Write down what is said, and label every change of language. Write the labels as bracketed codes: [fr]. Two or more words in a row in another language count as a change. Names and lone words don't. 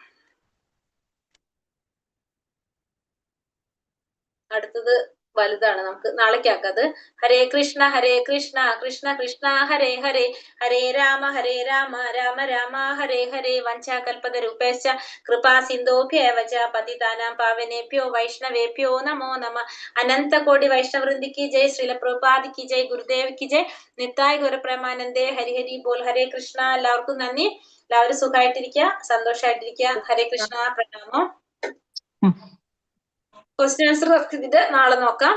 [ml] അടുത്തത് വലുതാണ്, നമുക്ക് നാളേക്കാക്കാം അത്. ഹരേ കൃഷ്ണ കൃഷ്ണ കൃഷ്ണ ഹരേ ഹരേ, ഹരേ രാമ രാമ രാമ ഹരേ ഹരേ. [sa] വഞ്ചാകൽപതരൂപേശ്ച കൃപാ സിന്ധോഭ്യേവ ച പതിതാനാം പാവനേഭ്യോ വൈഷ്ണവേഭ്യോ നമോ നമ. [hi] अनन्त कोटि वैष्णववृन्द की जय. श्रील प्रभुपाद की जय. गुरुदेव की जय. [bn] নিতাই গৌরপ্রেমানন্দে. হরিহরি বোল. [ml] ഹരേ കൃഷ്ണ. എല്ലാവർക്കും നന്ദി. എല്ലാവരും സുഖമായിട്ടിരിക്കുക, സന്തോഷമായിട്ടിരിക്കുക. ഹരേ കൃഷ്ണ. പ്രണാമം. [en] question answer [ml] ഇത് നാളെ നോക്കാം.